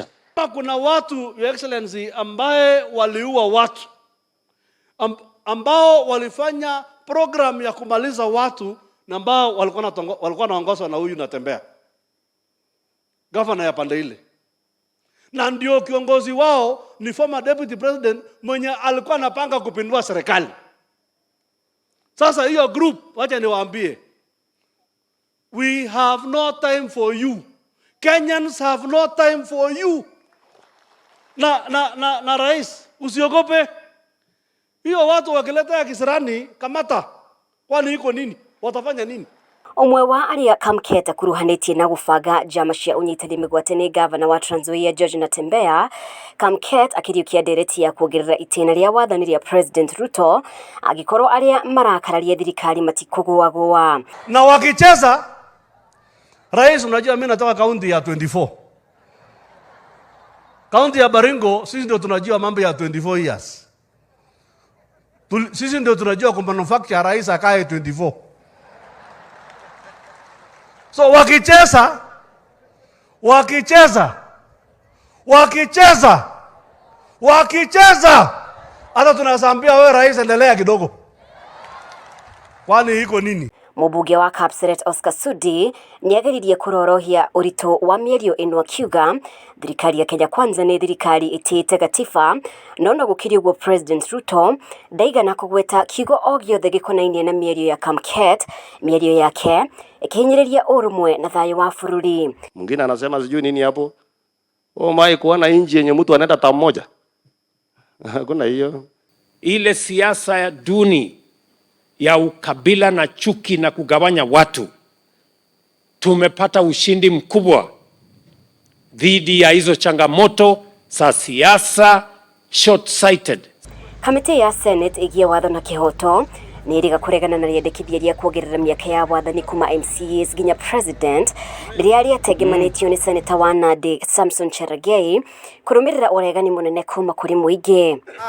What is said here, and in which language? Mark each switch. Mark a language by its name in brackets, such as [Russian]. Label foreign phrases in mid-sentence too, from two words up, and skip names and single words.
[Swahili] Kuna watu, [English] Your Excellency, [Swahili] ambaye waliua watu, ambao walifanya program ya kumaliza watu, na ambao walikuwa naongozwa na huyu natembea governor ya pande ile, na ndio kiongozi wao ni [English] former deputy president [Swahili] mwenye alikuwa anapanga kupindua serikali. Sasa hiyo group, wacha niwaambie, [English] we have no time for you. Kenyans have no time for you. [Swahili] Na rais, usiogope. Hiyo watu wakileta ya kisirani, kamata. Kwani iko nini? Watafanya nini? [Kikuyu] Omwe wa arĩa Kamket akuruhanĩtie na gũbanga njama cia ũnyitani mĩgwate nĩ gavana wa Trans Nzoia George Natembeya. Kamket akĩriũkia ndereti ya kuongerera itĩna rĩa wathani rĩa President Ruto angĩkorwo arĩa marakararia thirikari matikũgũagũa. [Swahili] Na wakicheza, rais, unajua mimi natoka kaunti ya 24. Kaunti ya Baringo sisi ndio tunajua mambo ya 24 years. Sisi ndio tunajua kwa manufacture rais akae 24. So wakicheza hata tunasambia wewe rais endelea kidogo. Kwani iko nini? [Kikuyu] Mũmbunge wa Kapseret Oscar Sudi nĩageririe kũrorohia ũritũ wa mĩario ĩno akiuga thirikari ya Kenya Kwanza nĩ thirikari ĩtĩĩte gatiba, no gũkĩrĩ ũguo President Ruto ndaigana kũgweta kiugo o gĩothe gĩkonainie na mĩario ya Kamket, mĩario yake ĩkĩhinyĩrĩria ũrũmwe na thayũ wa bũrũri. [Swahili] Mwingine anasema sijui nini hapo. Mai kuona nchi yenye mtu anaenda tamu moja. Hakuna hiyo. Ile siasa ya duni ya ukabila na chuki na kugawanya watu, tumepata ushindi mkubwa dhidi ya hizo changamoto za siasa short-sighted. [Kikuyu] Kamĩtĩ ya Senate ĩgiĩ watho na kĩhoto nĩrĩga kũregana na rĩendekithia rĩa kuongerera mĩaka ya wathani kuma MCAs nginya President rĩrĩa rĩatengemanĩtio nĩ Senator wa Nandi Samson Cherargei kũrũmĩrĩra ũregani mũnene kuma kũrĩ mũingĩ.